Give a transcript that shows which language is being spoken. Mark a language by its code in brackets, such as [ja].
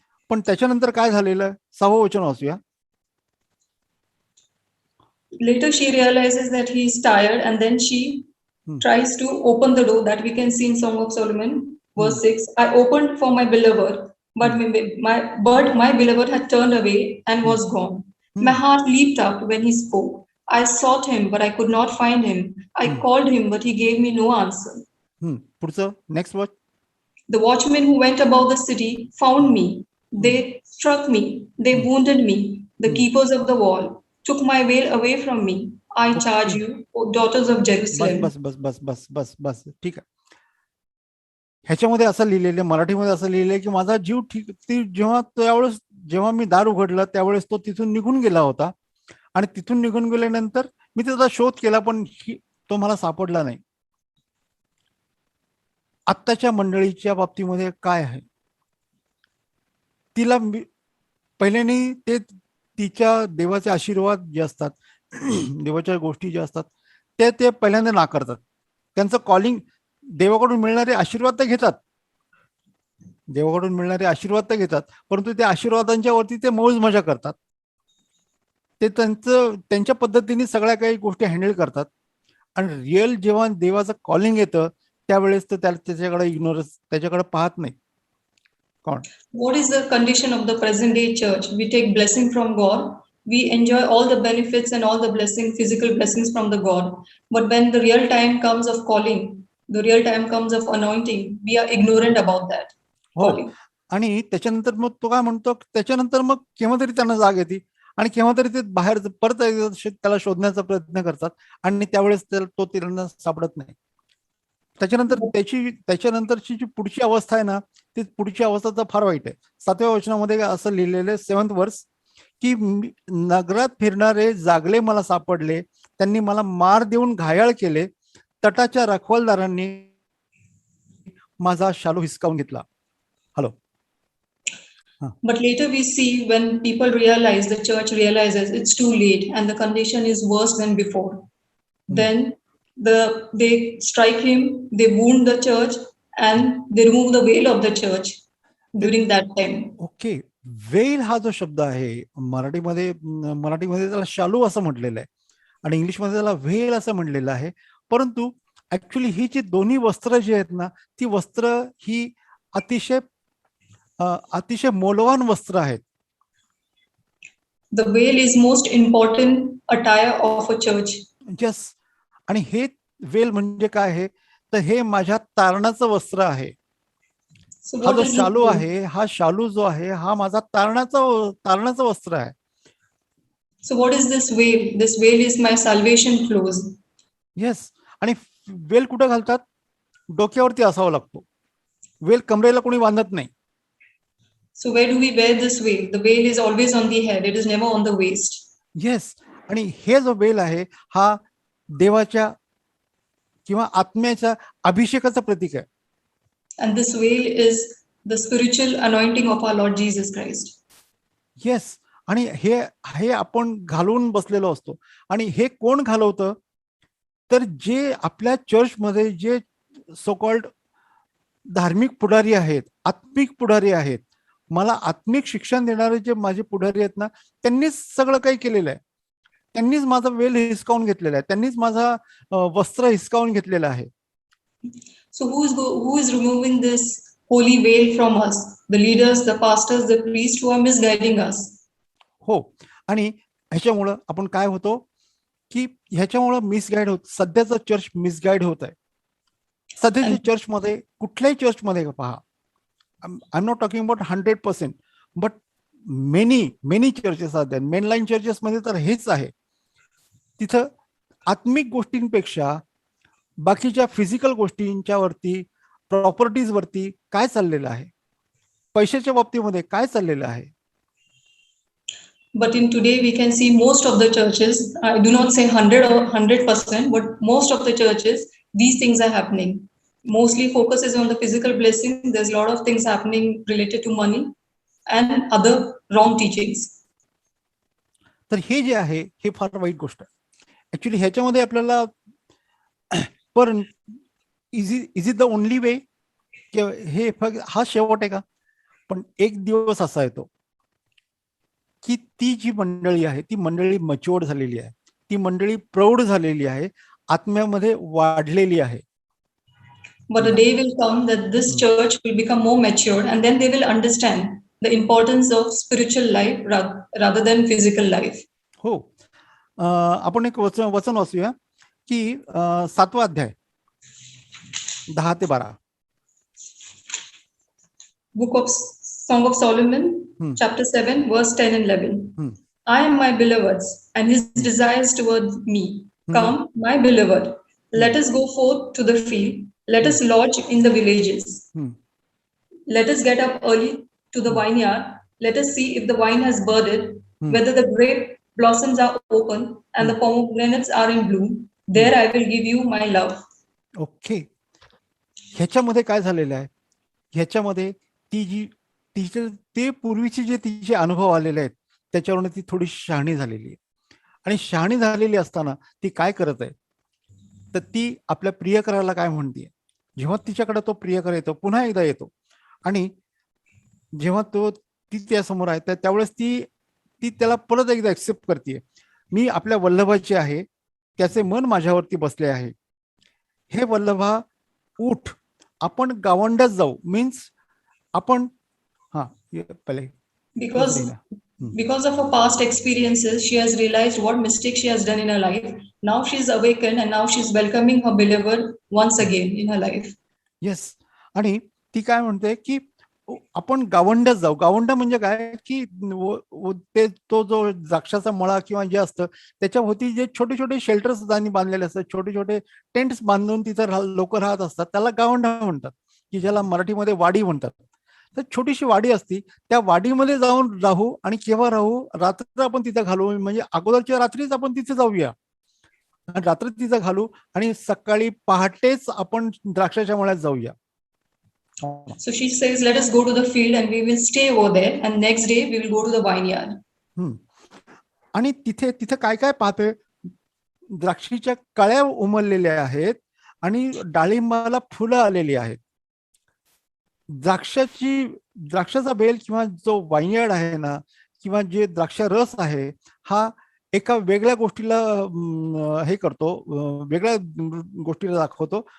[mr] पण त्याच्यानंतर काय झालेलं 6वं वचन वाचूया. [en] Later she realizes that he is tired, and then she tries to open the door, that we can see in Song of Solomon, verse 6. I opened for my beloved, but my beloved had turned away and was gone. My heart leaped up when he spoke. I sought him, but I could not find him. I called him, but he gave me no answer. पुढचं next watch. The watchmen who went about the city found me. They struck me. They wounded me. The keepers of the wall took my veil away from me. I charge you, O daughters of Jerusalem. [mr] बस बस बस बस बस बस ठीक आहे. ह्याच्यामध्ये असं लिहिलेलं, मराठीमध्ये असं लिहिलंय की माझा जीव ठीक, ती जेव्हा मी दार उघडलं त्यावेळेस तो तिथून निघून गेला होता आणि तिथून निघून गेल्यानंतर मी त्याचा शोध केला, पण तो मला सापडला नाही. आत्ताच्या मंडळीच्या बाबतीमध्ये काय आहे, तिला पहिल्याने ते तिच्या देवाचे आशीर्वाद जे असतात, देवाच्या गोष्टी ज्या असतात ते पहिल्यांदा नाकारतात. त्यांचं कॉलिंग, देवाकडून मिळणारे आशीर्वाद तर घेतात, देवाकडून मिळणारे आशीर्वाद तर घेतात, परंतु त्या आशीर्वादांच्या वरती ते मौज मजा करतात. ते त्यांच्या पद्धतीने सगळ्या काही गोष्टी हँडल करतात आणि रिअल जेव्हा देवाचं कॉलिंग येतं त्यावेळेस तर त्याच्याकडे इग्नोरन्स, त्याच्याकडे पाहत नाही. कोण? [en] What is the condition of the present day church? We take blessing from God. We enjoy all the benefits and all the blessings, physical blessings from the God. But when the real time comes of calling, the real time comes of anointing, we are ignorant about that. [mr] हो, आणि त्याच्यानंतर मग तो काय म्हणतो, त्याच्यानंतर मग केव्हा तरी त्यांना जाग येते आणि केव्हा तरी ते बाहेर परत त्याला शोधण्याचा प्रयत्न करतात आणि त्यावेळेस तो त्यांना सापडत नाही. त्याच्यानंतरची जी पुढची अवस्था आहे ना, ती पुढची अवस्था तर फार वाईट आहे. 7व्या वचनामध्ये असं लिहिलेलं [en] 7th verse [mr] की नगरात फिरणारे जागले मला सापडले, त्यांनी मला मार देऊन घायाळ केले, तटाच्या रखवालदारांनी माझा शालू हिसकावून घेतला. [en] Hello. [mr] But later we see when people realize, the church realizes it's too late and the condition is worse than before. Then they strike him, they wound the church, and they remove the veil of the church during that time. Okay, वेल हा जो शब्द आहे मराठीमध्ये त्याला शालू असं म्हटलेलं आहे आणि इंग्लिशमध्ये त्याला वेल असं म्हटलेलं आहे. परंतु ऍक्च्युली ही जी दोन्ही वस्त्र जी आहेत ना, ती वस्त्र ही अतिशय मौल्यवान वस्त्र आहेत. [en] The veil is most important attire of a church. Yes. [mr] आणि हे वेल म्हणजे काय आहे, तर हे माझ्या तारणाचं वस्त्र आहे. हा जो शालू आहे, हा शालू जो आहे हा माझा तारणाचं वस्त्र आहे. [en] So what is this veil? This veil is my salvation clothes. [mr] Yes. आणि वेल कुठं घालतात? डोक्यावरती असावा लागतो. वेल कमरेला कोणी बांधत नाही. [en] So where do we wear this veil? The veil is always on the head. It is never on the waist. Yes. [mr] आणि हे जो वेल आहे हा देवाच्या किंवा आत्म्याच्या अभिषेकाचं प्रतीक आहे. [en] And this veil is the spiritual anointing of our Lord Jesus Christ. Yes. [mr] आणि हे आपण घालून बसलेलो असतो. आणि हे कोण घालवतं? तर जे आपल्या चर्चमध्ये जे सो कॉल्ड धार्मिक पुढारी आहेत, आत्मिक पुढारी आहेत, मला आत्मिक शिक्षण देणारे जे माझे पुढारी आहेत ना, त्यांनीच सगळं काही केलेलं आहे. त्यांनीच माझा वेल हिसकावून घेतलेला आहे, त्यांनीच माझा वस्त्र हिसकावून घेतलेलं आहे. [en] So who is removing this holy veil from us? The leaders, the pastors, the priests who are misguiding us. [mr] हो, आणि ह्याच्यामुळं आपण काय होतो की ह्याच्यामुळं मिसगाईड होत, सध्याचं चर्च मिसगाईड होत आहे. सध्याच्या चर्चमध्ये, कुठल्याही चर्चमध्ये पहा, [en] I am not talking about 100%, but many churches [mr] आहेत, मेनलाईन चर्चेसमध्ये तर हेच आहे. तिथं आत्मिक गोष्टींपेक्षा बाकीच्या फिजिकल गोष्टींच्या वरती, प्रॉपर्टीज वरती काय चाललेलं आहे, पैशाच्या बाबतीमध्ये काय चाललेलं आहे. [en] But in today, we can see most of the churches, I do not say 100 or 100%, but most of the churches, these things are happening. Mostly focus is on the physical blessing. There's a lot of things happening related to money and other wrong teachings. [mr] तर हे जे आहे हे फार वाईट गोष्ट आहे. Actually ह्याच्यामध्ये आपल्याला पण [en] is it the only way, [mr] हे हा शेवट आहे का? पण एक दिवस असा येतो की ती जी मंडळी आहे ती मंडळी मच्युअर्ड झालेली आहे, ती मंडळी प्रौढ झालेली आहे, आत्म्यामध्ये वाढलेली आहे. [en] But the day will come that this church will become more matured, and then they will understand the importance of spiritual life rather than physical life. [mr] हो, आपण एक वचन वाचूया की 7वा अध्याय 10 ते 12. [en] Book of Song of Solomon, chapter 7, verse 10 and 11. I am my beloved's, and his desires toward me. Come, my beloved, let us go forth to the field. Let us lodge in the villages. Let us get up early to the vineyard. Let us see if the wine has budded, whether the grape blossoms are open and the pomegranates are in bloom. There I will give you my love. [mr] Okay, ह्याच्यामध्ये काय झालेलं आहे, ह्याच्यामध्ये ती जी ते पूर्वीचे जे तिचे अनुभव आलेले आहेत त्याच्यावरून ती थोडी शहाणी झालेली आहे. आणि शहाणी झालेली असताना ती काय करत आहे, तर ती आपल्या प्रियकराला काय म्हणते, जेव्हा तिच्याकडे तो प्रियकर येतो, पुन्हा एकदा येतो, आणि जेव्हा ती त्यासमोर आहे त्यावेळेस ती त्याला परत एकदा ऍक्सेप्ट करते. मी आपल्या वल्लभाची आहे, त्याचे मन माझ्यावरती बसले आहे. हे वल्लभा उठ, आपण गावंडात जाऊ. मीन्स आपण पहिले [en] because of her past experiences, she has realized what mistake she has done in her life. Now she's awakened and now she's welcoming her beloved once again in her life. [mr] Yes, आणि ती काय म्हणते की आपण गावंडात जाऊ. गावंडा म्हणजे काय की तो जो द्राक्षाचा मळा किंवा जे असतं त्याच्याभोवती जे छोटे छोटे शेल्टर्स त्यांनी बांधलेले असतात, छोटे छोटे टेंट्स बांधून तिथं लोक राहत असतात, त्याला गावंडा म्हणतात, की ज्याला मराठीमध्ये वाडी म्हणतात. तर छोटीशी वाडी असती, त्या वाडीमध्ये जाऊन राहू, आणि केव्हा राहू, रात्र आपण तिथे घालू, म्हणजे अगोदरच्या रात्रीच आपण तिथे जाऊया, रात्र तिथं घालू, आणि सकाळी पहाटेच आपण द्राक्षाच्या मळ्यात जाऊया. [en] So she says, let us go to the field and we will stay over there, and next day we will go to the vineyard. [mr] आणि तिथे काय काय पाहतोय, द्राक्षीच्या कळ्या उमललेल्या आहेत आणि डाळिंबाला फुलं आलेली आहेत. द्राक्षाचा बेल किंवा जो वाइनयार्ड आहे ना, किंवा जे द्राक्ष रस आहे, हा एका वेगळ्या गोष्टीला हे करतो, वेगळ्या गोष्टीला दाखवतो.